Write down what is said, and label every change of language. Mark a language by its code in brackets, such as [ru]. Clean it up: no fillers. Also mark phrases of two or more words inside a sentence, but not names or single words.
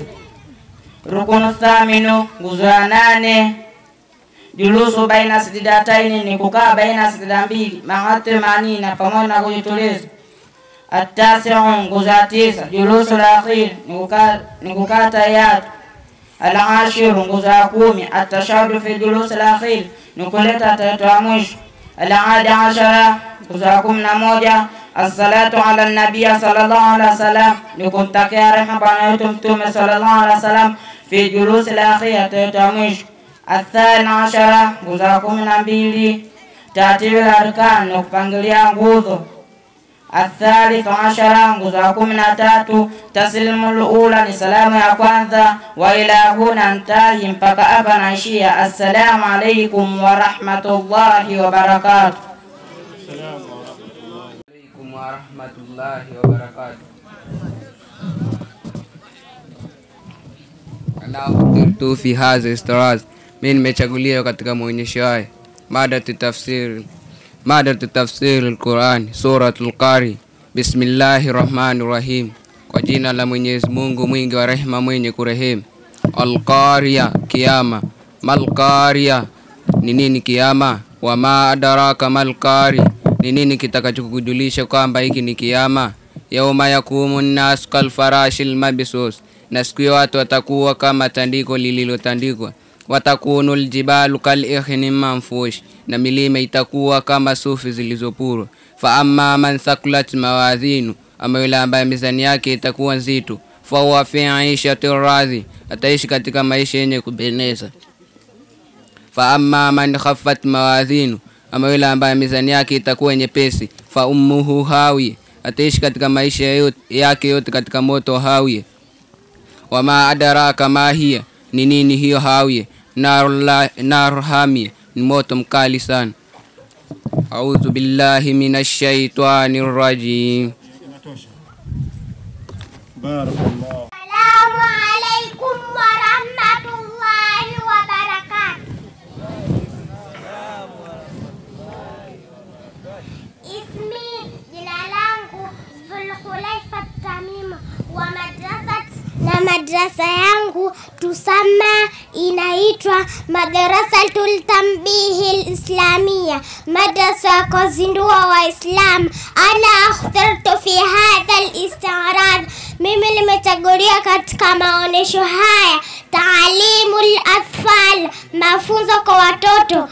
[ar] الركن الثامن, [sw] nguzo ya nane, [ar] الجلوس بين السجدتين, [sw] ni kukaa baina sajda mbili, [ar] مع طمأنينة, [sw] pamoja na kujituliza. At-tasi'u, nguzo ya tisa, [ar] الجلوس الأخير, [sw] ni kukaa tayari. Al-ashiru, nguzo ya 10, [ar] التشهد في الجلوس الأخير, [sw] ni kuleta tahiyatu ya mwisho. [ar] الحادي عشر, [sw] nguzo ya 11, [ar] الصلاة على النبي صلى الله عليه وسلم, [sw] ni kumtakia rehema bwana wetu Mtume [ar] صلى الله عليه وسلم, في الجلوس الأخير, [sw] tahiyatu ya mwisho. [ar] الثاني عشر, [sw] nguzo ya 12, [ar] ترتيب الأركان, [sw] ni kupangilia nguzo. [ar] الثالث عشر, [sw] nguzo ya 13, [ar] التسليمة الأولى, [sw] ni salamu ya kwanza. [ar] وإلى هنا أنتهي, [sw] mpaka hapa naishia. [ar] السلام عليكم ورحمة الله وبركاته. السلام عليكم ورحمة الله وبركاته. أنا اخترت في هذا الاستعراض, [sw] mimi nimechaguliwa katika maonyesho haya. [ar] مادة تفسير القرآن، سورة القارعة. بسم الله الرحمن الرحيم. [sw] Kwa jina la Mwenyezi Mungu mwingi wa rehema mwenye kurehemu. [ar] Al-Qariya, kiyama. ما القارعة, [sw] ni nini kiyama? [ar] وما أدراك ما القارعة, [sw] ni nini kitakachokujulisha kwamba hiki ni kiyama? [ar] يوم يكون الناس كالفراش المبثوث, [sw] na siku ya watu watakuwa kama tandiko lililotandikwa. [ar] وتكون الجبال كالعهن المنفوش, [sw] na milima itakuwa kama sufi zilizopurwa. [ar] فأما من ثقلت موازينه, [sw] ama yule ambaye mizani yake itakuwa nzito, [ar] فهو في عيشة راضية, [sw] ataishi katika maisha yenye kupendeza. [ar] فأما من خفت موازينه, [sw] ama yule ambaye mizani yake itakuwa nyepesi, [ar] فأمه هاوية, [sw] ataishi katika maisha yake yote katika moto hawiya. [ar] وما أدراك ما هيه, [sw] ni nini hiyo hawiya? [ar] نار حامية, [sw] ni moto mkali sana. [ar] أعوذ بالله من الشيطان الرجيم. Barakallahu. السلام عليكم ورحمة الله وبركاته. Ismi, [sw] jina langu Zulkhulaifa Tamim, wa madrasa yangu tusama inaitwa Madrasatul Tanbihil Islamia, madrasa kwa zindua wa Islam. [ar] أنا اخترت في هذا الاستعراض, [sw] mimi nimechagulia katika maonesho haya [ar] تعليم الأطفال, [sw] mafunzo kwa watoto,